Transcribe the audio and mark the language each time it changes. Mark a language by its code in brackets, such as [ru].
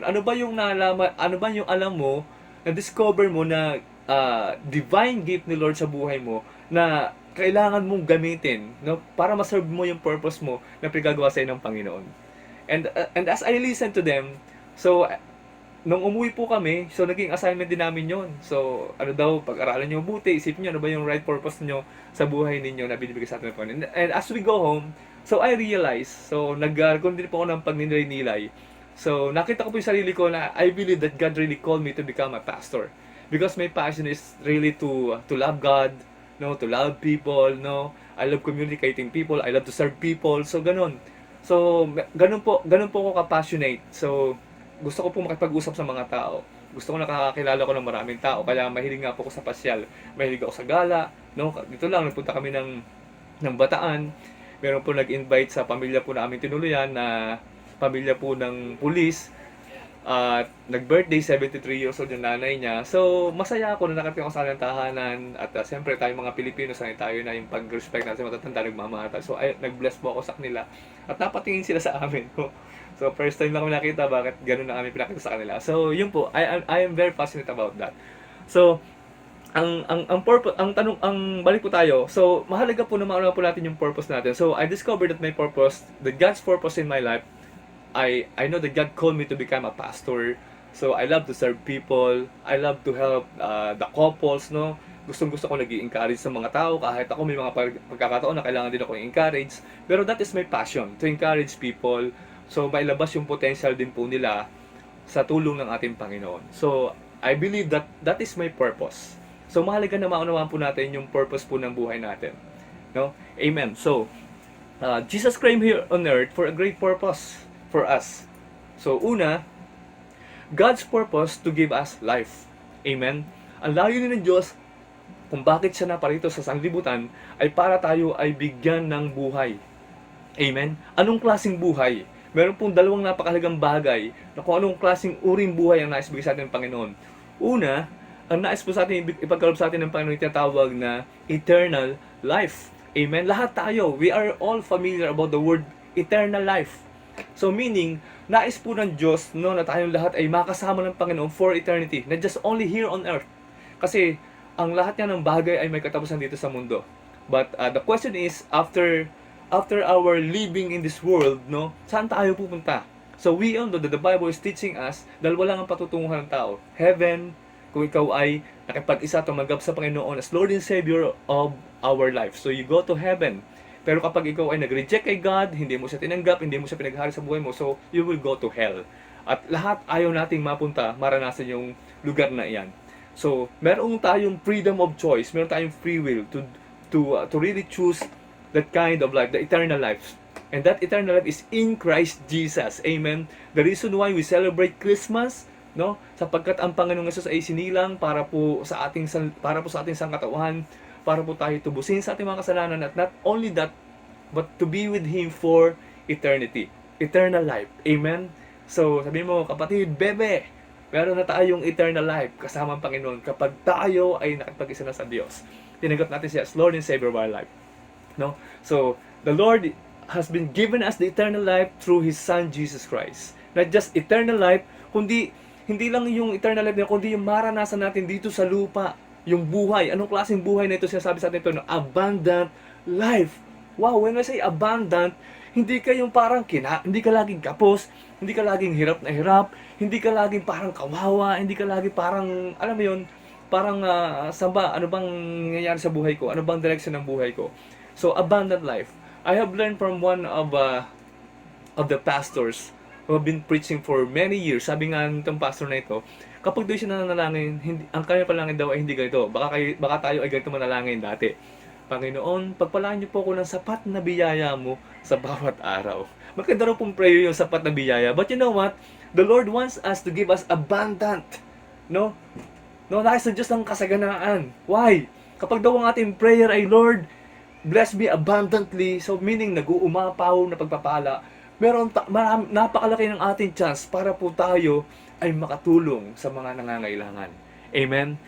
[tl] Ano ba yung nalaman, ano ba yung alam mo, na-discover mo na divine gift ni Lord sa buhay mo na kailangan mong gamitin, no, para ma-serve mo yung purpose mo na pinagagawa sa iyo ng Panginoon. [en] And as I listen to them, [tl] so nung umuwi po kami, so naging assignment din namin yon. So ano daw, pag-aralan nyo mabuti, isipin nyo ano ba yung right purpose nyo sa buhay ninyo na binibigay sa atin ng Panginoon. [en] And as we go home, so I realized, so [tl] nagkaroon din po ako ng pagninilay-nilay. [en] So [tl] nakita ko po yung sarili ko na [en] I believe that God really called me to become a pastor. Because my passion is really to love God, no, to love people, no. I love communicating people, I love to serve people. [tl] So ganun. So ganun po ako ka-passionate. So gusto ko po makipag-usap sa mga tao. Gusto ko nakakakilala ko ng maraming tao. Kaya mahilig nga po ako sa pasyal. Mahilig ako sa gala. No? Dito lang, nagpunta kami ng Bataan. Meron po nag-invite sa pamilya po namin tinuluyan na pamilya po ng pulis. At nag-birthday, 73 years old yung nanay niya. So, masaya ako na nakarating ako sa kanilang tahanan. At siyempre, tayong mga Pilipino, sanay tayo na yung pag-respect natin sa matatanda, nagmamahal. So, nag-bless po ako sa kanila. At napatingin sila sa amin. So, first time lang kami nakita bakit ganun na kami pinakita sa kanila. [en] So, [tl] yun po, [en] I am very passionate about that. [tl] So, ang purpose, balik po tayo. So, mahalaga po na mauna po natin yung purpose natin. [en] So, I discovered that my purpose, that God's purpose in my life, I know that God called me to become a pastor. So, I love to serve people. I love to help the couples, no? [tl] Gustong-gusto ko nag-i-encourage sa mga tao. Kahit ako may mga pagkakataon na kailangan din ako i-encourage. Pero [en] that is my passion, to encourage people. [tl] So, mailabas yung potential din po nila sa tulong ng ating Panginoon. So, [en] I believe that that is my purpose. [tl] So, mahalaga na maunawaan po natin yung purpose po ng buhay natin. No? Amen. [en] So, Jesus came here on earth for a great purpose for us. So, una, God's purpose to give us life. Amen. [tl] Ang layunin ng Diyos kung bakit siya naparito sa sanglibutan ay para tayo ay bigyan ng buhay. Amen. Anong klaseng buhay? Meron pong dalawang napakahalagang bagay na kung anong klaseng uring buhay ang nais bigay sa atin ng Panginoon. Una, ang nais po sa atin ipagkaloob sa atin ng Panginoon tinatawag na eternal life. Amen. Lahat tayo, [en] we are all familiar about the word eternal life. [tl] So meaning, nais po ng Diyos, no, na tayong lahat ay makasama ng Panginoon [en] for eternity, not just only here on earth. [tl] Kasi ang lahat niya ng bagay ay may katapusan dito sa mundo. [en] But the question is, after our living in this world, no, [tl] saan tayo pupunta? [en] So we all know that the Bible is teaching us, [tl] dalawa lang ang patutunguhan ng tao. Heaven, kung ikaw ay nakipag-isa, tumanggap sa Panginoon [en] as Lord and Savior of our life. So you go to heaven. [tl] Pero kapag ikaw ay nag-reject kay God, hindi mo siya tinanggap, hindi mo siya pinaghari sa buhay mo, [en] so you will go to hell. [tl] At lahat ayaw nating mapunta, maranasan yung lugar na iyan. [en] So, meron tayong freedom of choice, meron tayong free will to really choose that kind of life, the eternal life. And that eternal life is in Christ Jesus. Amen. The reason why we celebrate Christmas, no? [tl] Sapagkat ang Panginoong Hesus ay sinilang para po sa ating sangkatauhan, para po tayo tubusin sa ating mga kasalanan, at [en] not only that, but to be with Him for eternity. Eternal life. [tl] Amen. So, sabi mo, kapatid, bebe, meron na tayong eternal life kasama ang Panginoon kapag tayo ay nakipag-isa na sa Diyos. Tinagot natin siya [en] as Lord and Savior of our life. No? So, the Lord has been given us the eternal life through His Son, Jesus Christ. Not just eternal life, [tl] kundi hindi lang yung eternal life niya, kundi yung maranasan natin dito sa lupa, yung buhay. Anong klaseng buhay na ito? Sinasabi sa atin ito, no? Abundant life. [en] Wow, when I say abundant, [tl] hindi ka yung parang hindi ka laging kapos, hindi ka laging hirap na hirap, hindi ka laging parang kawawa, hindi ka laging parang, alam mo yun, parang, samba, ano bang nangyayari sa buhay ko? Ano bang direction ng buhay ko? [en] So, abundant life. I have learned from one of the pastors who have been preaching for many years. [tl] Sabi nga nitong pastor na ito, kapag doon siya nananalangin, ang kanya panalangin daw ay hindi ganito. Baka tayo ay ganito manalangin dati. Panginoon, pagpalaan niyo po ako ng sapat na biyaya mo sa bawat araw. Maganda raw pong prayer yung sapat na biyaya. [en] But you know what? The Lord wants us to give us abundant. No? [tl] No, nais sa Diyos ng kasaganaan. Why? Kapag daw ang ating prayer ay, [en] Lord, bless me abundantly, [tl] so meaning nag-uumapaw na pagpapala, napakalaki ng ating chance para po tayo ay makatulong sa mga nangangailangan. Amen?